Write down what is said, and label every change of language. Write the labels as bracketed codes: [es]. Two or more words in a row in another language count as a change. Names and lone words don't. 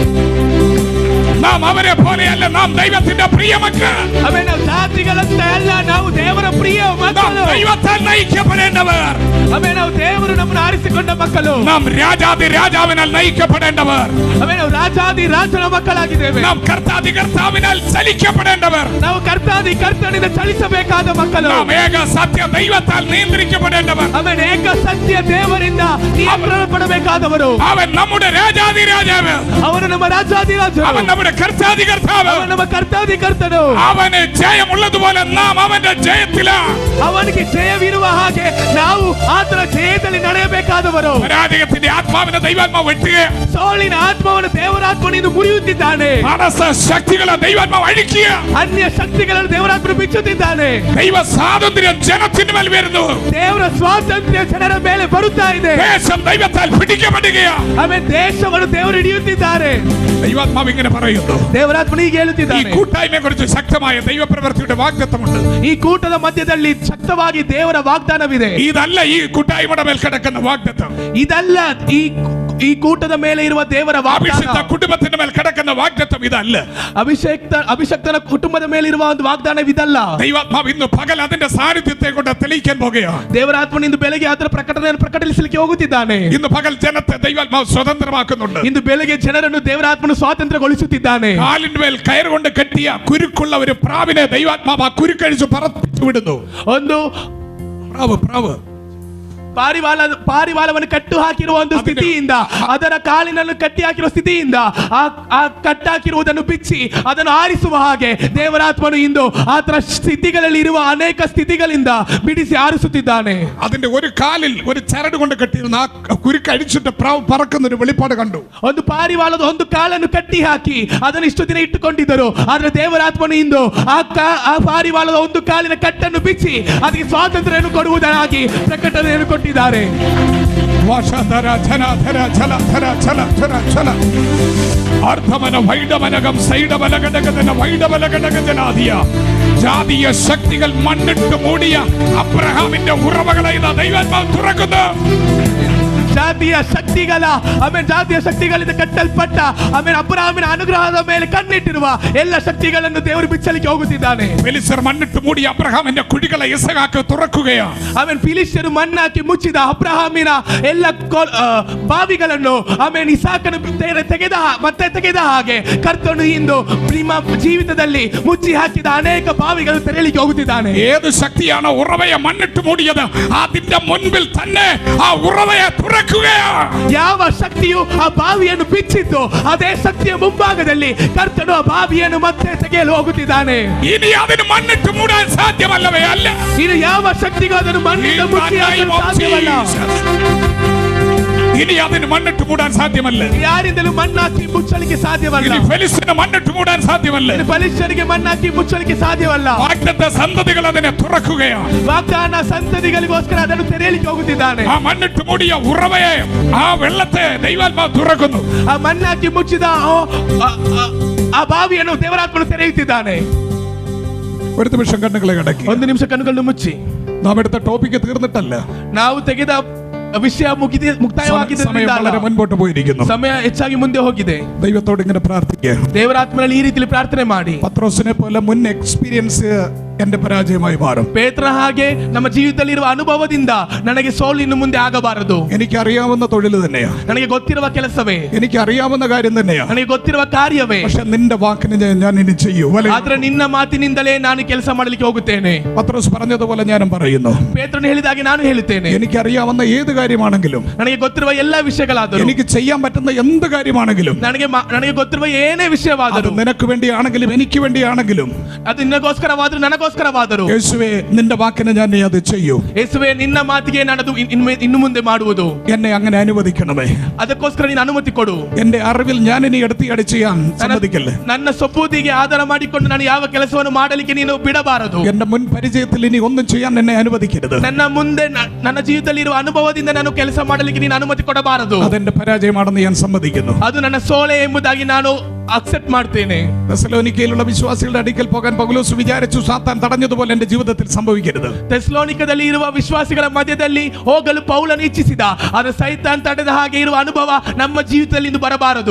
[ml] നാം അവരെ പോലെയല്ല, നാം ദൈവത്തിന്റെ പ്രിയമക്കൾ. [kn] ಆಮೆನ್. ನಾವು ಜಾತಿಗಳಂತೆ ಅಲ್ಲ, ನಾವು ದೇವರ ಪ್ರಿಯ ಮಕ್ಕಳು. [ml] ദൈവത്താൽ നയിക്കപ്പെടേണ്ടവർ. [kn] ಆಮೆನ್. ನಾವು ದೇವರು ನಮ್ಮನ್ನು ಆರಿಸಿಕೊಂಡ ಮಕ್ಕಳು. [ml] നാം രാജാതി രാജാവിനാൽ നയിക്കപ്പെടേണ്ടവർ. [kn] ಆಮೆನ್. ನಾವು ರಾಜಾದಿ ರಾಜನ ಮಕ್ಕಳಾಗಿದ್ದೇವೆ. [ml] നാം കർത്താതി കർത്താവിനാൽ ചലിക്കപ്പെടേണ്ടവർ. [kn] ನಾವು ಕರ್ತಾದಿ ಕರ್ತನಿಂದ ಚಲಿಸಬೇಕಾದ ಮಕ್ಕಳು. [ml] നാം ഏക സത്യ ദൈവത്താൽ നിയന്ത്രിക്കപ്പെടേണ്ടവർ. [kn] ಆಮೆನ್. ಏಕ ಸತ್ಯ ದೇವರಿಂದ ನಿಯಂತ್ರಣಪಡಬೇಕಾದವರು. [ml] അവൻ നമ്മുടെ രാജാതി രാജാവ്. [kn] ಅವನು ನಮ್ಮ ರಾಜಾದಿ ರಾಜನು. [ml] അവൻ നമ്മുടെ കർത്താതി കർത്താവ്. [kn] ಅವನು ನಮ್ಮ ಕರ್ತಾದಿ ಕರ್ತನು. [ml] അവന് ജയമുള്ളതുപോലെ നാം അവന്റെ ജയത്തിലാണ്. [kn] ಅವನಿಗೆ ಜಯವಿರುವ ಹಾಗೆ ನಾವು ಆತನ ಜಯದಲ್ಲಿ ನಡೆಯಬೇಕಾದವರು. [ml] പരാജയത്തിന്റെ ആത്മാവിനെ ദൈവാത്മാവ് വെട്ടുക. [kn] ಸೋಲಿನ ಆತ್ಮವನ್ನು ದೇವರಾತ್ಮನಿಂದ ಮುರಿಯುತ್ತಿದ್ದಾನೆ. [ml] മനസ്സ ശക്തികളെ ദൈവാത്മാവ് അഴിക്കുക. [kn] ಅನ್ಯ ಶಕ್ತಿಗಳನ್ನು ದೇವರಾತ್ಮನು ಬಿಚ್ಚುತ್ತಿದ್ದಾನೆ. [ml] ദൈവ സ്വാതന്ത്ര്യം ജനത്തിന് മേൽ വരുന്നു. [kn] ದೇವರ ಸ್ವಾತಂತ್ರ್ಯ ಜನರ ಮೇಲೆ ಬರುತ್ತಾ ಇದೆ. [ml] ദേശം ദൈവത്താൽ പിടിക്കപ്പെടുകയാണ്. [kn] ಆಮೇಲೆ ದೇಶವನ್ನು ದೇವರು ಹಿಡಿಯುತ್ತಿದ್ದಾರೆ. [ml] ദൈവാത്മാവ് ഇങ്ങനെ പറയുന്നു. [kn] ದೇವರಾತ್ಮನು ಹೀಗೆ [ml] ഈ [kn] ಹೇಳುತ್ತಿದ್ದಾನೆ. [ml] കൂട്ടായ്മയെ കുറിച്ച് ശക്തമായ ദൈവപ്രവൃത്തിയുടെ വാഗ്ദത്തമുണ്ട്. [kn] ಈ ಕೂಟದ ಮಧ್ಯದಲ್ಲಿ ಶಕ್ತವಾಗಿ ದೇವರ ವಾಗ್ದಾನವಿದೆ. [ml] ഇതല്ല ಈ കൂട്ടായ്മയുടെ മേൽ കിടക്കുന്ന വാഗ്ദത്തം. [kn] ಇದಲ್ಲ ಈ ಕೂಟದ ಮೇಲೆ ಇರುವ ದೇವರ [ml] അഭിഷിക്ത [kn] ವಾಗ್ದಾನ. [ml] കുടുംബത്തിന്റെ മേൽ കിടക്കുന്ന വാഗ്ദത്തം ഇതല്ല. [kn] ಅಭಿಷಕ್ತನ ಕುಟುಂಬದ ಮೇಲಿರುವ ಒಂದು ವಾಗ್ದಾನವಿದಲ್ಲ. [ml] ദൈവാത്മാവ് ഇന്ന് പകൽ അതിന്റെ സാന്നിധ്യത്തെ കൊണ്ട് തെളിയിക്കാൻ പോകുകയാണ്. [kn] ದೇವರಾತ್ಮನಿಂದ ಬೆಳಗ್ಗೆ ಅದರ ಪ್ರಕಟಣೆಯನ್ನು ಪ್ರಕಟಿಸಲಿಕ್ಕೆ ಹೋಗುತ್ತಿದ್ದಾನೆ. [ml] ഇന്ന് പകൽ ജനത്തെ ദൈവാത്മാവ് സ്വതന്ത്രമാക്കുന്നുണ്ട്. [kn] ಇಂದು ಬೆಳಗ್ಗೆ ಜನರನ್ನು ದೇವರಾತ್ಮನು ಸ್ವಾತಂತ್ರ್ಯಗೊಳಿಸುತ್ತಿದ್ದಾನೆ. [ml] കാലിന്മേൽ കയറുകൊണ്ട് കെട്ടിയ കുരുക്കുള്ള ഒരു പ്രാവിനെ ദൈവാത്മാവ് ആ കുരുക്കഴിച്ച് പറപ്പിച്ചു വിടുന്നു. [kn] ಒಂದು [ml] പ്രാവ് [kn] ಪಾರಿವಾಳವನ್ನು ಕಟ್ಟು ಹಾಕಿರುವ ಒಂದು ಸ್ಥಿತಿಯಿಂದ, ಅದರ ಕಾಲಿನನ್ನು ಕಟ್ಟಿ ಹಾಕಿರುವ ಸ್ಥಿತಿಯಿಂದ ಆ ಕಟ್ಟಾಕಿರುವುದನ್ನು ಬಿಚ್ಚಿ ಅದನ್ನು ಆರಿಸುವ ಹಾಗೆ ದೇವರಾತ್ಮನು ಇಂದು ಆತರ ಸ್ಥಿತಿಗಳಲ್ಲಿ ಇರುವ ಅನೇಕ ಸ್ಥಿತಿಗಳಿಂದ ಬಿಡಿಸಿ ಆರಿಸುತ್ತಿದ್ದಾನೆ. [ml] അതിന്റെ ഒരു കാലിൽ ഒരു ചരട് കൊണ്ട് കെട്ടിയിരുന്ന ആ കുരുക്ക് അഴിച്ചിട്ട് പ്രാവ് പറക്കുന്ന ഒരു വെളിപ്പാട് കണ്ടു. [kn] ಒಂದು ಪಾರಿವಾಳದ ಒಂದು ಕಾಲನ್ನು ಕಟ್ಟಿ ಹಾಕಿ ಅದನ್ನು ಇಷ್ಟು ದಿನ ಇಟ್ಟುಕೊಂಡಿದ್ದರು. ಆದ್ರೆ ದೇವರಾತ್ಮನು ಇಂದು ಆ ಪಾರಿವಾಳದ ಒಂದು ಕಾಲಿನ ಕಟ್ಟನ್ನು ಬಿಚ್ಚಿ ಅದಕ್ಕೆ ಸ್ವಾತಂತ್ರ್ಯವನ್ನು ಕೊಡುವುದಾಗಿ ಪ್ರಕಟಣೆಯನ್ನು ಕೊಟ್ಟಿದ್ದಾರೆ. ವಾಷಧರ ಧನಧರ ಛಲ ಛಲ ಛಲ ಛಲ ಅರ್ಧಮನ ವೈಡಮನಗಂ സൈഡബലഘടകതന വൈഡബലഘടകജനാദിയ [ml] ജാതീയ ശക്തികൾ മണ്ണിട്ട് മൂടിയ അബ്രഹാമിന്റെ ഉറവകളെ ഇതാ ദൈവാത്മാവ് തുറക്കുന്നു. [kn] ಜಾತಿಯ ಶಕ್ತಿಗಳ ಜಾತಿಯ ಶಕ್ತಿಗಳಿಂದ ಕಟ್ಟಲ್ಪಟ್ಟ ಅಬ್ರಹಾಮಿನ ಅನುಗ್ರಹದ ಮೇಲೆ ಕಣ್ಣಿಟ್ಟಿರುವ ಎಲ್ಲ ಶಕ್ತಿಗಳನ್ನು ದೇವರು ಬಿಚ್ಚಲಿಕ್ಕೆ ಹೋಗುತ್ತಿದ್ದಾನೆ. [ml] ഫിലിസ്ത്യർ മണ്ണിട്ട് മൂടിയ അബ്രഹാമിന്റെ കുഴികളെ ഇസഹാക്ക് തുറക്കുകയാണ്. [kn] ಫಿಲಿಸ್ത്യರು ಮಣ್ಣಾಕಿ ಮುಚ್ಚಿದ ಅಬ್ರಹಾಮಿನ ಎಲ್ಲ ಬಾವಿಗಳನ್ನು ಇಸಾಕನು ತೆಗೆದ ಹಾಗೆ ಕರ್ತನು ಇಂದು ನಿಮ್ಮ ಜೀವಿತದಲ್ಲಿ ಮುಚ್ಚಿ ಹಾಕಿದ ಅನೇಕ ಬಾವಿಗಳು ತೆರೆಯಲಿಕ್ಕೆ ಹೋಗುತ್ತಿದ್ದಾನೆ. [ml] ഏത് ശക്തിയാണോ ഉറവയെ മണ്ണിട്ട് മൂടിയത് അതിന്റെ മുൻപിൽ തന്നെ ആ ഉറവയെ തുറക്കുകയാണ്. [kn] ಯಾವ ಶಕ್ತಿಯು ಆ ಬಾವಿಯನ್ನು ಬಿಚ್ಚಿತ್ತು ಅದೇ ಶಕ್ತಿಯ ಮುಂಭಾಗದಲ್ಲಿ ಕರ್ತನು ಆ ಬಾವಿಯನ್ನು ಮತ್ತೆ ತೆಗೆಯಲು ಹೋಗುತ್ತಿದ್ದಾನೆ. [ml] ഇനി അതിന് മണ്ണിട്ട് മൂടാൻ സാധ്യമല്ലവേ അല്ല. [kn] ಇನ್ನು ಯಾವ ಶಕ್ತಿಗೂ ಅದನ್ನು ಮಣ್ಣಿನಿಂದ ಮುಚ್ಚಿ ಹಾಕಲು ಸಾಧ್ಯವಲ್ಲ. [ml] ഇനി അതിന് മണ്ണിട്ട് മൂടാൻ സാധ്യമല്ല. [kn] ಯಾರಿಂದಲೂ ಮಣ್ಣಾಕಿ ಮುಚ್ಚಲಿಕ್ಕೆ ಸಾಧ್ಯವಲ್ಲ. [ml] ഇനി ഫെലിസ്ത്യന് മണ്ണിട്ട് മൂടാൻ സാധ്യമല്ല. [kn] ಫಲಿಸ್ത്യರಿಗೆ ಮಣ್ಣಾಕಿ ಮುಚ್ಚಲಿಕ್ಕೆ ಸಾಧ್ಯವಲ್ಲ. [ml] വാഗ്ദത്ത സന്തതികൾ അതിനെ തുറക്കുകയാണ്. [kn] ವಾಗ್ದಾನ ಸಂತತಿಗಳಿಗೋಸ್ಕರ ಅದನ್ನು ತೆರೆಯಲಿಕ್ಕೆ ಹೋಗುತ್ತಿದ್ದಾನೆ. [ml] ആ മണ്ണിട്ട് മൂടിയ ഉറവയെ ആ വെള്ളത്തെ ദൈവാത്മാവ് തുറക്കുന്നു. [kn] ಆ ಮಣ್ಣಾಕಿ ಮುಚ್ಚಿದ ಆ ಬಾವಿಯನ್ನು ದೇವರಾತ್ಮನು ತೆರೆಯುತ್ತಿದ್ದಾನೆ. [ml] ഒരു നിമിഷം കണ്ണുകളെ അടക്കി. [kn] ಒಂದು ನಿಮಿಷ ಕಣ್ಣುಗಳನ್ನು ಮುಚ್ಚಿ. [ml] നാം എടുത്ത ടോപ്പിക്ക് തീർന്നിട്ടല്ല. [kn] ನಾವು ತೆಗೆದ ವಿಷಯ ಮುಕ್ತಾಯವಾಗಿದೆ. [ml] വളരെ മുൻപോട്ട് പോയിരിക്കുന്നു. [kn] ಸಮಯ ಹೆಚ್ಚಾಗಿ ಮುಂದೆ ಹೋಗಿದೆ. [ml] ദൈവത്തോട് ഇങ്ങനെ പ്രാർത്ഥിക്കുക. [kn] ದೇವರಾತ್ಮನಲ್ಲಿ ಈ ರೀತಿಯಲ್ಲಿ ಪ್ರಾರ್ಥನೆ ಮಾಡಿ. [ml] പത്രോസിനെ പോലെ മുൻ എക്സ്പീരിയൻസ് എന്റെ പരാജയമായി മാറും. [kn] ಪೇತ್ರ ಹಾಗೆ ನಮ್ಮ ಜೀವಿತದಲ್ಲಿ ಇರುವ ಅನುಭವದಿಂದ ನನಗೆ ಸೋಲು ಇನ್ನು ಮುಂದೆ ಆಗಬಾರದು. [ml] എനിക്ക് അറിയാവുന്ന തൊഴിൽ തന്നെയാ, [kn] ನನಗೆ ಗೊತ್ತಿರುವ ಕೆಲಸವೇ, [ml] എനിക്ക് അറിയാവുന്ന കാര്യം തന്നെയാ, [kn] ನನಗೆ ಗೊತ್ತಿರುವ ಕಾರ್ಯವೇ. [ml] പക്ഷെ നിന്റെ വാക്കിന് ഞാൻ ഇനി ചെയ്യൂ. [kn] ಆದ್ರೆ ನಿನ್ನ ಮಾತಿನಿಂದಲೇ ನಾನು ಕೆಲಸ ಮಾಡಲಿಕ್ಕೆ ಹೋಗುತ್ತೇನೆ. [ml] പത്രോസ് പറഞ്ഞതുപോലെ ഞാനും പറയുന്നു. [kn] ಪೇತ್ರನು ಹೇಳಿದಾಗೆ ನಾನು ಹೇಳುತ್ತೇನೆ. [ml] എനിക്ക് അറിയാവുന്ന ഏത് കാര്യമാണെങ്കിലും, [kn] ನನಗೆ ಗೊತ್ತಿರುವ ಎಲ್ಲ ವಿಷಯಗಳಾದರೂ, [ml] എനിക്ക് ചെയ്യാൻ പറ്റുന്ന എന്ത് കാര്യമാണെങ്കിലും, [kn] ನನಗೆ ಗೊತ್ತಿರುವ ಏನೇ ವಿಷಯವಾದರೂ, [ml] നിനക്ക് വേണ്ടിയാണെങ്കിലും എനിക്ക് വേണ്ടിയാണെങ്കിലും, [kn] ಅದು ನಿನಗೋಸ್ಕರವಾದರೂ ನನಗೋಸ್ಕರವಾದರೂ, [ml] യേശുവേ നിന്റെ വാക്കിന് ഞാൻ അത് ചെയ്യൂ. [kn] ಯೇಸುವೇ ನಿನ್ನ ಮಾತಿಗೆ ನಾನು ಇನ್ನು ಮುಂದೆ ಮಾಡುವುದು. [ml] എന്നെ അങ്ങനെ അനുവദിക്കണമേ. [kn] ಅದಕ್ಕೋಸ್ಕರ ನೀನು ಅನುಮತಿ ಕೊಡು. [ml] എന്റെ അറിവിൽ ഞാൻ ഇനി എടുത്തിയാടി ചെയ്യാൻ സമ്മതിക്കല്ലേ. [kn] ನನ್ನ ಸೊಬೂದಿಗೆ ಆಧಾರ ಮಾಡಿಕೊಂಡು ನಾನು ಯಾವ ಕೆಲಸವನ್ನು ಮಾಡಲಿಕ್ಕೆ ನೀನು ಬಿಡಬಾರದು. [ml] എന്റെ മുൻ പരിചയത്തിൽ ഇനി ഒന്നും ചെയ്യാൻ എന്നെ അനുവദിക്കരുത്. [kn] ನನ್ನ ಮುಂದೆ ನನ್ನ ಜೀವಿತದಲ್ಲಿ ಇರುವ ಅನುಭವದಿಂದ ನಾನು ಕೆಲಸ ಮಾಡಲಿಕ್ಕೆ ನೀನು ಅನುಮತಿ ಕೊಡಬಾರದು. [ml] അതെന്റെ പരാജയമാണെന്ന് ഞാൻ സമ്മതിക്കുന്നു. [kn] ಅದು ನನ್ನ ಸೋಲೆ ಎಂಬುದಾಗಿ ನಾನು ಅಕ್ಸೆಪ್ಟ್ ಮಾಡ್ತೇನೆ. [ml] തെസ്സലോനിക്കയിലുള്ള വിശ്വാസികളുടെ അടുക്കൽ പോകാൻ പൗലോസ് വിചാരിച്ചു, സാത്താൻ തടഞ്ഞതുപോലെ എന്റെ ജീവിതത്തിൽ സംഭവിക്കരുത്. [kn] ಥೆಸಲೋನಿಕದಲ್ಲಿ ಇರುವ ವಿಶ್ವಾಸಿಗಳ ಮಧ್ಯದಲ್ಲಿ ಹೋಗಲು ಪೌಲನು ಇಚ್ಛಿಸಿದ, ಆದರೆ ಸೈತಾನ್ ತಡೆದ ಹಾಗೆ ಇರುವ ಅನುಭವ ನಮ್ಮ ಜೀವಿತದಲ್ಲಿ ಇಂದು ಬರಬಾರದು.